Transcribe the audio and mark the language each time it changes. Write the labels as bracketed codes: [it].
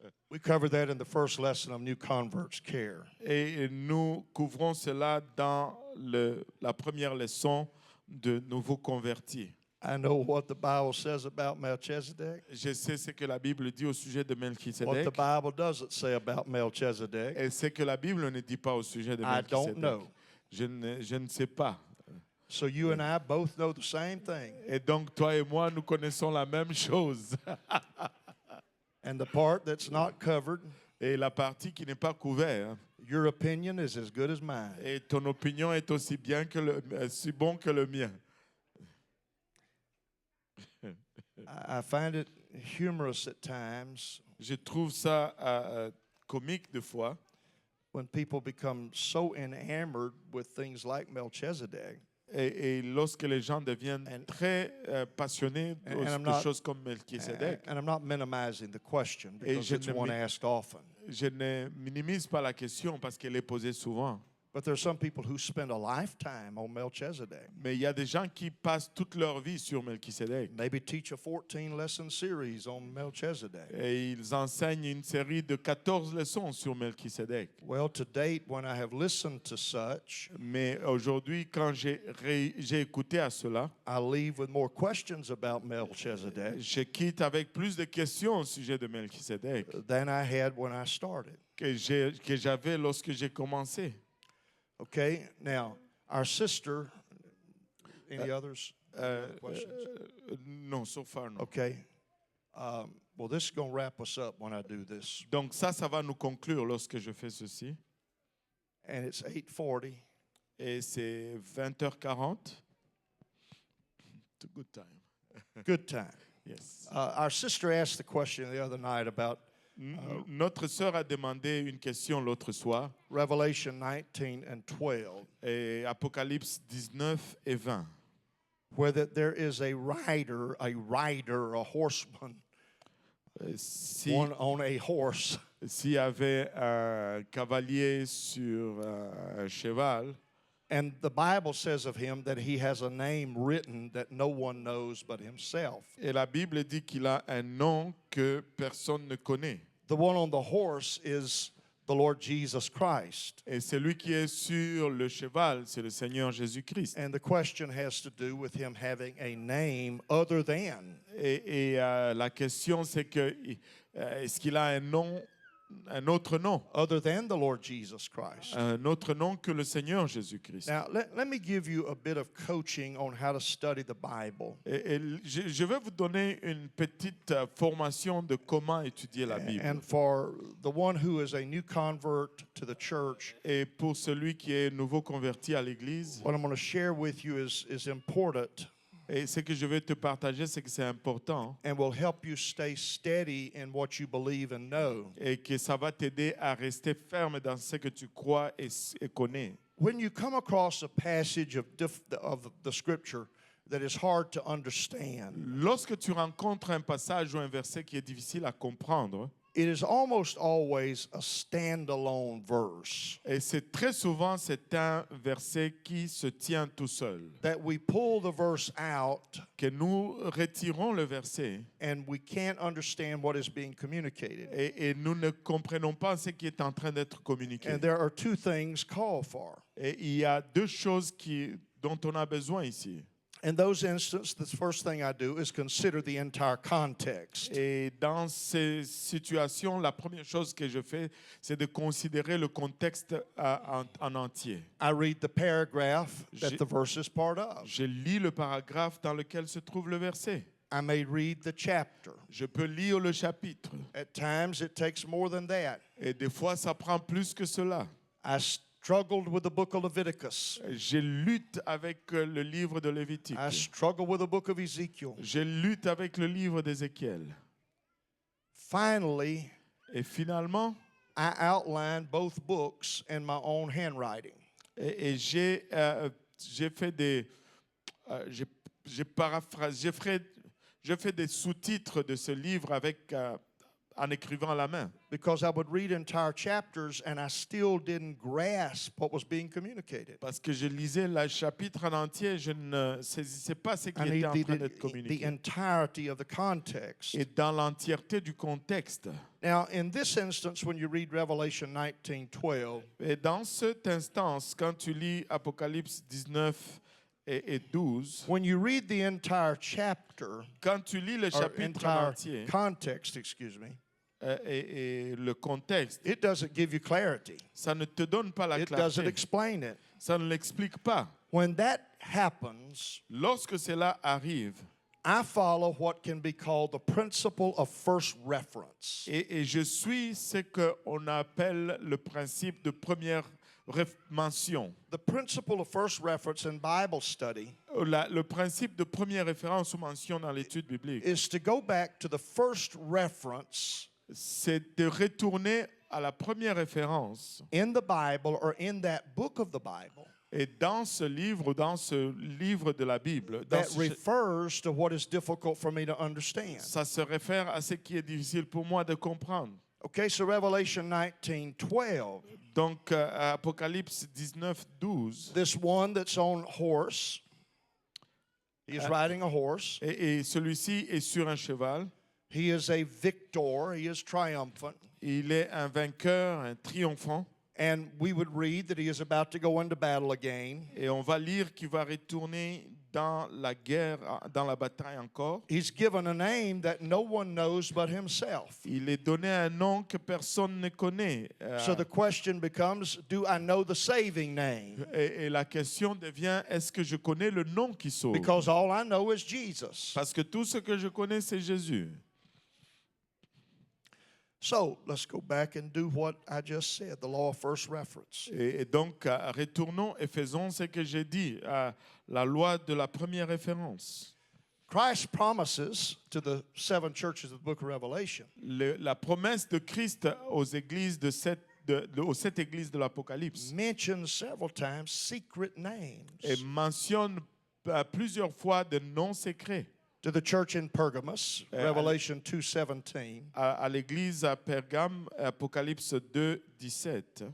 [en] We covered that in the first lesson of New Converts Care. [fr] Et nous couvrons cela dans la première leçon de nouveaux convertis. [en] I know what the Bible says about Melchizedek. [fr] Je sais ce que la Bible dit au sujet de [en] What the [fr] Melchisedec [en] Bible doesn't say about Melchizedek, [fr] et ce que la Bible ne dit pas au sujet de [en] I don't [fr] Melchisedec. [en] know. [fr] Je ne sais pas. [en] So you and I both know the same thing. [fr] Et donc, toi et moi, nous connaissons la même chose. [en] And the part that's not covered, [fr] Et la partie qui n'est pas couverte, [en] your opinion is as good as mine. [fr] et ton opinion est aussi aussi bon que le mien. [en] I find it humorous at times [fr] Je trouve ça comique des fois [en] when people become so enamored with things like Melchizedek. [fr] et lorsque les gens deviennent très passionnés [en] And I'm [fr] de [en] not- [fr] choses comme Melchisedec. [en] And I'm not minimizing the question because [fr] je [en] it's [fr] ne [en] one [fr] mi- [en] asked often. [fr] Je ne minimise pas la question parce qu'elle est posée souvent. [en] But there are some people who spend a lifetime on Melchizedek. [fr] Mais il y a des gens qui passent toute leur vie sur Melchisedec. [en] Maybe teach a 14-lesson series on Melchizedek. [fr] Et ils enseignent une série de 14 leçons sur Melchisedec. [en] Well, to date, when I have listened to such, [fr] Mais aujourd'hui, quand j'ai écouté à cela, [en] I leave with more questions about Melchizedek [fr] je quitte avec plus de questions au sujet de Melchisedec [en] than I had when I started. [fr] que j'avais lorsque j'ai commencé. [en] Okay, now, our sister, any others? Questions? Non, so far, non. Okay. Well, this is going to wrap us up when I do this. [fr] Donc ça va nous conclure lorsque je fais ceci. [en] And it's 8:40. [fr] Et c'est 20h40. [en] It's a good time. Good time. Yes. Our sister asked the question the other night about [fr] Notre sœur a demandé une question l'autre soir. [en] Revelation 19 and 12, [fr] Et Apocalypse 19 et 20. [en] whether there is a rider, a horseman, one on a horse, [fr] S'il y avait un cavalier sur un cheval, [en] and the Bible says of him that he has a name written that no one knows but himself. [fr] et la Bible dit qu'il a un nom que personne ne connaît. [en] The one on the horse is the Lord Jesus Christ. [fr] Et celui qui est sur le cheval, c'est le Seigneur Jésus-Christ. [en] And the question has to do with him having a name other than. [fr] Et la question, c'est que est-ce qu'il a un autre nom, [en] Other than the Lord Jesus Christ. [fr] un autre nom que le Seigneur Jésus-Christ. [en] Now, let me give you a bit of coaching on how to study the Bible. [fr] Et je vais vous donner une petite formation de comment étudier la Bible. [en] And for the one who is a new convert to the church, [fr] Et pour celui qui est nouveau converti à l'Église, [en] what I'm going to share with you is important [fr] et ce que je vais te partager, c'est que c'est important [en] and will help you stay steady in what you believe and know. [fr] et que ça va t'aider à rester ferme dans ce que tu crois et connais. [en] When you come across a passage of the scripture that is hard to understand, [fr] Lorsque tu rencontres un passage ou un verset qui est difficile à comprendre, [en] it is almost always a standalone verse [fr] et c'est très souvent c'est un verset qui se tient tout seul, [en] that we pull the verse out [fr] que nous retirons le verset [en] and we can't understand what is being communicated. [fr] et nous ne comprenons pas ce qui est en train d'être communiqué. [en] And there are two things called for. [fr] Et il y a deux choses dont on a besoin ici. [en] In those instances, the first thing I do is consider the entire context. [fr] Et dans ces situations, la première chose que je fais, c'est de considérer le contexte en entier. [en] I read the paragraph that [fr] Je- [en] the verse is part of. [fr] Je lis le paragraphe dans lequel se trouve le verset. [en] I may read the chapter. [fr] Je peux lire le chapitre. [en] At times, it takes more than that. [fr] Et des fois, ça prend plus que cela. [en] I struggled with the book of Leviticus. [fr] Je lutte avec le livre de Lévitique. [en] I struggled with the book of Ezekiel. [fr] Je lutte avec le livre d'Ézéchiel. [en] Finally, [fr] Et finalement, [en] I outlined both books in my own handwriting. [fr] et j'ai fait des... j'ai paraphrasé, je fais des sous-titres de ce livre avec en écrivant à la main. [en] because I would read entire chapters and I still didn't grasp what was being communicated. [fr] Parce que je lisais le chapitre en entier, je ne saisissais pas ce qui [en] I [fr] était en [en] need [fr] train d'être [en] the [fr] communiqué. [en] entirety of the context. [fr] Et dans l'entièreté du contexte. [en] Now, in this instance, when you read Revelation 19:12, [fr] Et dans cette instance, quand tu lis Apocalypse 19 et 12, [en] when you read the entire chapter, [fr] quand tu lis le [en] or [fr] chapitre en [en] entire [fr] entier [en] context, excuse me, [fr] et le contexte, [en] it doesn't give you clarity. [fr] ça ne te donne pas la [en] It doesn't [fr] clarté. [en] explain it. [fr] Ça ne l'explique pas. [en] When that happens, [fr] Lorsque cela arrive, [en] I follow what can be called the principle of first reference. [fr] et je suis ce qu'on appelle le principe de première mention. [en] The principle of first reference in Bible study [fr] Le principe de première référence ou mention dans l'étude biblique, [en] is to go back to the first reference [fr] c'est de retourner à la première référence. [en] in the Bible or in that book of the Bible [fr] Et dans ce livre de la Bible, [en] that refers to what is difficult for me to understand. [fr] ça se réfère à ce qui est difficile pour moi de comprendre. [en] Okay, so Revelation 19:12, [fr] Donc, Apocalypse 19, 12, [en] this one that's on horse, he is riding a horse. [fr] et celui-ci est sur un cheval. [en] He is a victor, he is triumphant. [fr] Il est un vainqueur, un triomphant. [en] And we would read that he is about to go into battle again. [fr] Et on va lire qu'il va retourner dans la guerre, dans la bataille encore. [en] He's given a name that no one knows but himself. [fr] Il est donné un nom que personne ne connaît. [en] So the question becomes, do I know the saving name? [fr] Et la question devient, est-ce que je connais le nom qui sauve? [en] Because all I know is Jesus. [fr] Parce que tout ce que je connais, c'est Jésus. [en] So let's go back and do what I just said, the law of first reference. [fr] Et donc, retournons et faisons ce que j'ai dit, la loi de la première référence. [en] Christ promises to the 7 churches of the book of Revelation [fr] La promesse de Christ aux églises aux 7 églises de l'Apocalypse [en] mentions several times secret names. [fr] et mentionne plusieurs fois de noms secrets. [en] To the church in Pergamos, Revelation 2:17. [fr] À l'église à Pergame, Apocalypse 2, 17.